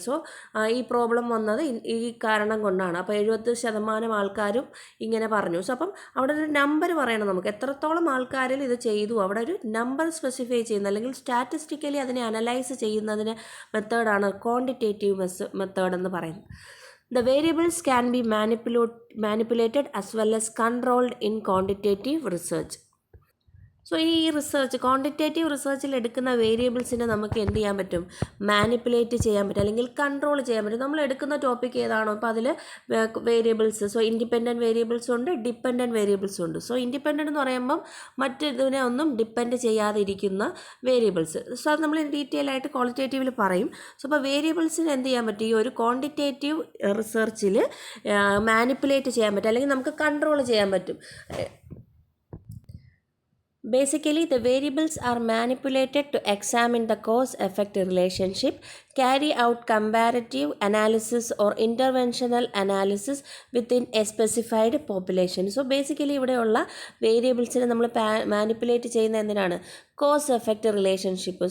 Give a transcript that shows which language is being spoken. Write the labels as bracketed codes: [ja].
[ml] So ഈ problem വന്നത് ഈ കാരണം കൊണ്ടാണ്. അപ്പോൾ 70% ആൾക്കാരും ഇങ്ങനെ പറഞ്ഞു. സോ അപ്പം അവിടെ ഒരു നമ്പർ പറയണം നമുക്ക്, എത്രത്തോളം ആൾക്കാരിൽ ഇത് ചെയ്തു, അവിടെ ഒരു നമ്പർ സ്പെസിഫൈ ചെയ്യുന്ന അല്ലെങ്കിൽ സ്റ്റാറ്റിസ്റ്റിക്കലി അതിനെ അനലൈസ് ചെയ്യുന്നതിന് മെത്തേഡാണ് ക്വാണ്ടിറ്റേറ്റീവ് മെത്തേഡ് എന്ന് പറയുന്നത്. [en] The variables can be manipulated as well as controlled in quantitative research. [ml] So ഈ റിസർച്ച് ക്വാണ്ടിറ്റേറ്റീവ് റിസർച്ചിൽ എടുക്കുന്ന വേരിയബിൾസിനെ നമുക്ക് എന്ത് ചെയ്യാൻ പറ്റും, മാനിപ്പുലേറ്റ് ചെയ്യാൻ പറ്റും അല്ലെങ്കിൽ കൺട്രോൾ ചെയ്യാൻ പറ്റും. നമ്മൾ എടുക്കുന്ന ടോപ്പിക് ഏതാണോ അപ്പോൾ അതിൽ വേരിയബിൾസ്, സോ ഇൻഡിപെൻഡൻറ്റ് വേരിയബിൾസും ഉണ്ട്, ഡിപ്പെൻഡൻറ്റ് വേരിയബിൾസും ഉണ്ട്. സോ ഇൻഡിപെൻഡൻറ്റ് എന്ന് പറയുമ്പം മറ്റിതിനെ ഒന്നും ഡിപ്പെൻഡ് ചെയ്യാതെ ഇരിക്കുന്ന വേരിയബിൾസ്. സോ അത് നമ്മൾ ഡീറ്റെയിൽ ആയിട്ട് ക്വാളിറ്റേറ്റീവിൽ പറയും. സോ അപ്പോൾ വേരിയബിൾസിന് എന്ത് ചെയ്യാൻ പറ്റും, ഈ ഒരു ക്വാണ്ടിറ്റേറ്റീവ് റിസർച്ചിൽ മാനിപ്പുലേറ്റ് ചെയ്യാൻ പറ്റും അല്ലെങ്കിൽ നമുക്ക് കൺട്രോൾ ചെയ്യാൻ പറ്റും. [en] Basically, the variables are manipulated to examine the cause-effect relationship, carry out comparative analysis or interventional analysis within a specified population. So, basically, [ml] ഇവിടെയുള്ള വേരിയബിൾസിനെ നമ്മൾ മാനിപ്പുലേറ്റ് ചെയ്യുന്ന എന്തിനാണ്, കോസ് എഫക്റ്റ് റിലേഷൻഷിപ്പ്.